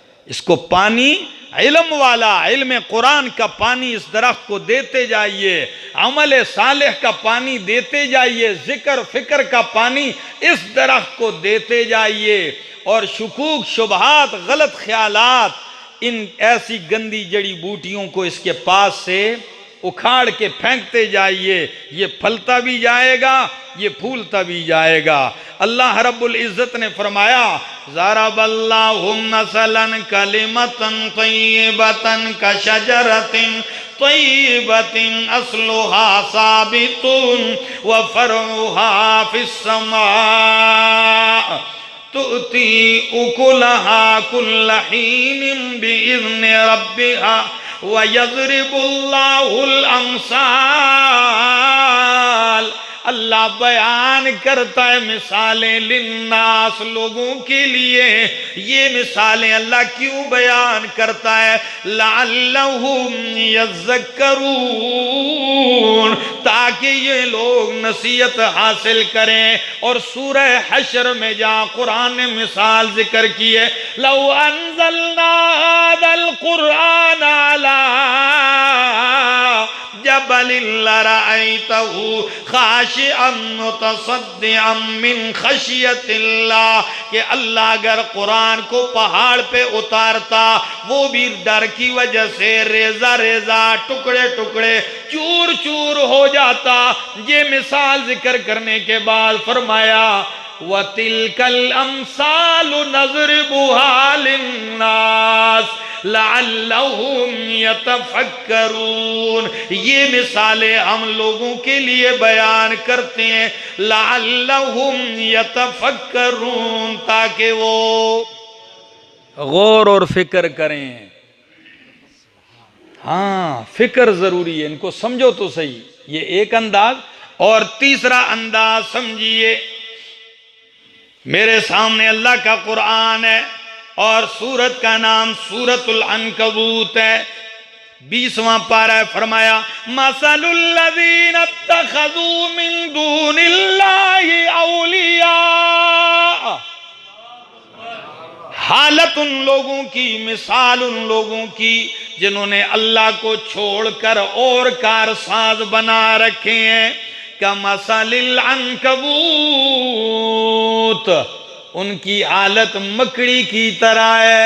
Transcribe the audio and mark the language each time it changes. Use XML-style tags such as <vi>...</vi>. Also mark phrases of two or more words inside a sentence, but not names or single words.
<hi>इसको पानी इल्म वाला, इल्म कुरान का पानी इस दरख्त को देते जाइए, अमल सालेह का पानी देते जाइए, जिक्र फिक्र का पानी इस दरख्त को देते जाइए, और शुकूक, शुबहात, गलत ख्यालात, इन ऐसी गंदी जड़ी बूटियों को इसके पास से उखाड़ के फेंकते जाइए। ये फलता भी जाएगा, ये फूलता भी जाएगा। अल्लाह रब्बुल इज़्ज़त ने फरमाया,</hi> <ar>ضرب الله مثلا كلمة طيبة كشجرة طيبة أصلها ثابت وفرعها في السماء تؤتي أكلها كل حين بإذن ربها ويضرب الله الأمثال.</ar> <hi>अल्लाह बयान करता है मिसालें लिन्नास, लोगों के लिए। ये मिसालें अल्लाह क्यों बयान करता है?</hi> <ar>لعلهم يذكرون,</ar> <hi>ताकि ये लोग नसीहत हासिल करें। और सूरह हश्र में जहाँ कुरान ने मिसाल जिक्र की है,</hi> <ar>لو أنزلنا هذا القرآن على جبل لرأيته خاشعا متصدعا من خشية الله,</ar> <hi>कि अल्लाह अगर कुरान को पहाड़ पे उतारता, वो भी डर की वजह से रेजा रेजा, टुकड़े टुकड़े, चूर चूर हो जाता। ये मिसाल जिक्र करने के बाद फरमाया</hi> <ar>وتلك الأمثال نضربها للناس لعلهم يتفكرون.</ar> <hi>ये मिसालें हम लोगों के लिए बयान करते हैं,</hi> <ar>لعلهم يتفكرون,</ar> <hi>ताकि वो गौर और फिक्र करें। हाँ, फिक्र जरूरी है, इनको समझो तो सही। ये एक अंदाज। और तीसरा अंदाज समझिए, मेरे सामने अल्लाह का कुरान है और सूरत का नाम सूरतुल अनकबूत है, 20वां पारा है।</hi> <ar>فرمایا مثل الذين اتخذوا من دون الله أولياء,</ar> <hi>हालत उन लोगों की, मिसाल उन लोगों की जिन्होंने अल्लाह को छोड़कर और कारसाज बना रखे हैं।</hi> <ar>كمثل العنكبوت,</ar> <hi>उनकी हालत मकड़ी की तरह है।</hi>